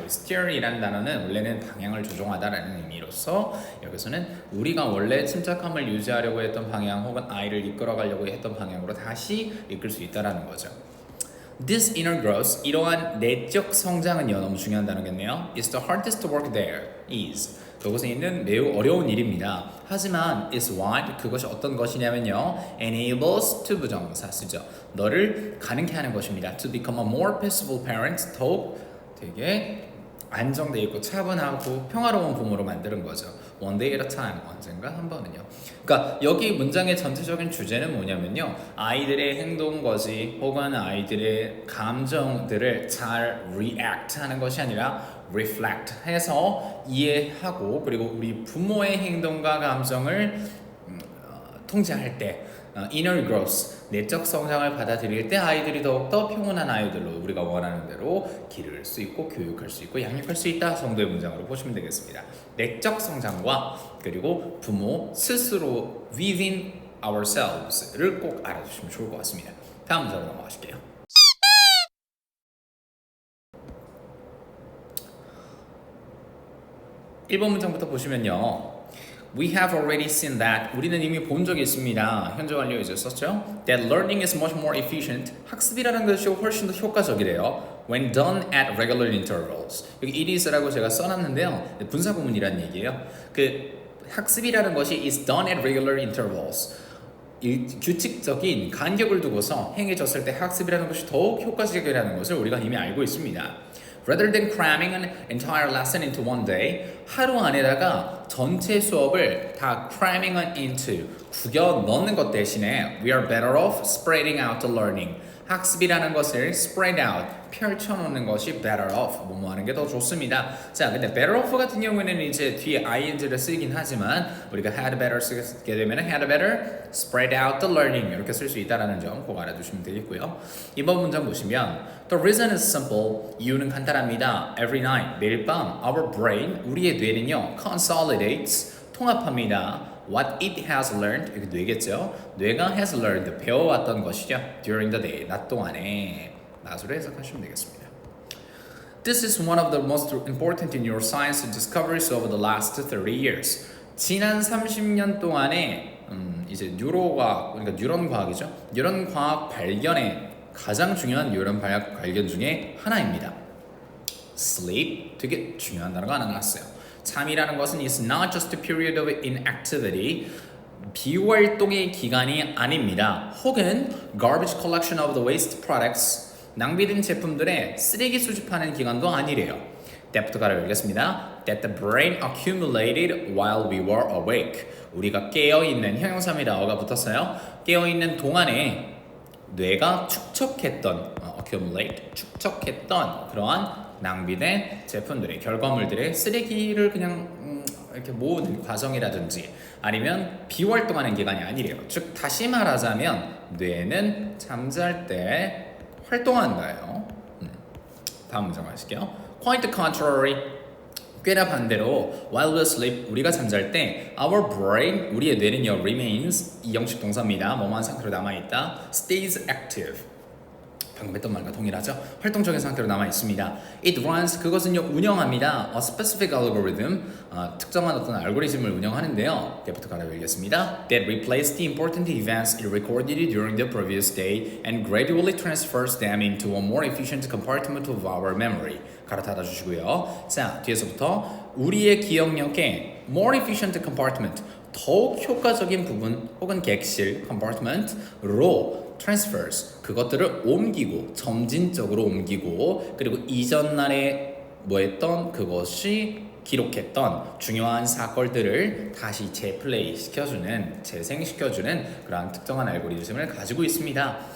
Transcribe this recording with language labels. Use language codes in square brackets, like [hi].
[ko] 우리 steer이라는 단어는 원래는 방향을 조종하다라는 의미로서 여기서는 우리가 원래 침착함을 유지하려고 했던 방향 혹은 아이를 이끌어가려고 했던 방향으로 다시 이끌 수 있다라는 거죠. [en] This inner growth, [ko] 이러한 내적 성장은요 너무 중요한 단어겠네요. [en] It's the hardest work there is. [ko] 그곳에 있는 매우 어려운 일입니다. 하지만 [en] is what, [ko] 그것이 어떤 것이냐면요 enables to 부정사 쓰죠. 너를 가능케 하는 것입니다. [en] To become a more peaceful parent, [ko] 더욱 되게 안정돼 있고 차분하고 평화로운 부모로 만드는 거죠. [en] One day at a time, [ko] 언젠가 한 번은요. 그러니까 여기 문장의 전체적인 주제는 뭐냐면요. 아이들의 행동 거지 혹은 아이들의 감정들을 잘 react 하는 것이 아니라 reflect 해서 이해하고 그리고 우리 부모의 행동과 감정을 통제할 때 inner growth, 내적 성장을 받아들일 때 아이들이 더욱더 평온한 아이들로 우리가 원하는 대로 기를 수 있고 교육할 수 있고 양육할 수 있다 정도의 문장으로 보시면 되겠습니다. 내적 성장과 그리고 부모 스스로 [en] within ourselves [ko] 를 꼭 알아두시면 좋을 것 같습니다. 다음 문장으로 넘어가실게요. (1번) 문장부터 보시면요. [en] We have already seen that. [ko] 우리는 이미 본 적이 있습니다. 현재 완료 이제 썼죠. [en] That learning is much more efficient. [ko] 학습이라는 것이 훨씬 더 효과적이래요. [en] When done at regular intervals. [ko] 여기 it is라고 제가 써놨는데요. 분사 구문이라는 얘기예요. 그 학습이라는 것이 [en] is done at regular intervals. [ko] 규칙적인 간격을 두고서 행해졌을 때 학습이라는 것이 더욱 효과적이라는 것을 우리가 이미 알고 있습니다. [en] Rather than cramming an entire lesson into one day, [ko] 하루 안에다가 전체 수업을 다 cramming [en] into, [ko] 구겨 넣는 것 대신에 [en] we are better off spreading out the learning. [ko] 학습이라는 것을 spread out, 펼쳐놓는 것이 better off, 뭐뭐 하는 게 더 좋습니다. 자, 근데 better off 같은 경우에는 이제 뒤에 ing를 쓰긴 하지만 우리가 had better 쓰게 되면 [en] had better spread out the learning [ko] 이렇게 쓸 수 있다는 점 꼭 알아두시면 되겠고요. 이번 문장 보시면 [en] The reason is simple, [ko] 이유는 간단합니다. [en] Every night, [ko] 매일 밤 [en] our brain, [ko] 우리의 뇌는요 consolidates, 통합합니다. [en] What it has learned, [ko] 이게 뇌겠죠. 뇌가 has learned, 배워왔던 것이죠. [en] During the day, [ko] 낮 동안에. 낮으로 해석하시면 되겠습니다. [en] This is one of the most important neuroscience discoveries over the last 30 years. [ko] 지난 30년 동안에 이제 뉴로과학, 그러니까 뉴런 과학이죠. 뉴런 과학 발견의 가장 중요한 뉴런 발견 중에 하나입니다. Sleep, 되게 중요한 단어가 하나 나왔어요. 잠이라는 것은 [en] is not just a period of inactivity, [ko] 비활동의 기간이 아닙니다. 혹은 [en] garbage collection of the waste products, [ko] 낭비된 제품들의 쓰레기 수집하는 기간도 아니래요. 때부터 가려 열겠습니다. [en] That the brain accumulated while we were awake. [ko] 우리가 깨어있는, 형용사입니다. 어가 붙었어요. 깨어있는 동안에 뇌가 축적했던, accumulate, 축적했던 그러한 낭비된 제품들의 결과물들의 쓰레기를 그냥 이렇게 모으는 과정이라든지 아니면 비활동하는 기간이 아니래요. 즉 다시 말하자면 뇌는 잠잘 때 활동한다요. 다음 문장 하실게요. [en] Quite the contrary. [ko] 꽤나 반대로 [en] while we sleep, [ko] 우리가 잠잘 때 [en] our brain, [ko] 우리의 뇌는요 remains, 이 영식 동사입니다. 뭐뭐한 상태로 남아있다. [en] stays active. [ko] 방금 했던 말과 동일하죠. 활동적인 상태로 남아 있습니다. [en] It runs [ko] 그것은요 운영합니다. [en] A specific algorithm [ko] 특정한 어떤 알고리즘을 운영하는데요. 때부터 가라 읽겠습니다. [en] That replaces the important events it recorded during the previous day and gradually transfers them into a more efficient compartment of our memory. [ko] 갈아타다 주시고요. 자 뒤에서부터 우리의 기억력에 [en] more efficient compartment [ko] 더욱 효과적인 부분 혹은 객실 compartment로 transfers 그것들을 옮기고 점진적으로 옮기고 그리고 이전 날에 뭐 했던 그것이 기록했던 중요한 사건들을 다시 재플레이 시켜주는 재생시켜주는 그러한 특정한 알고리즘을 가지고 있습니다.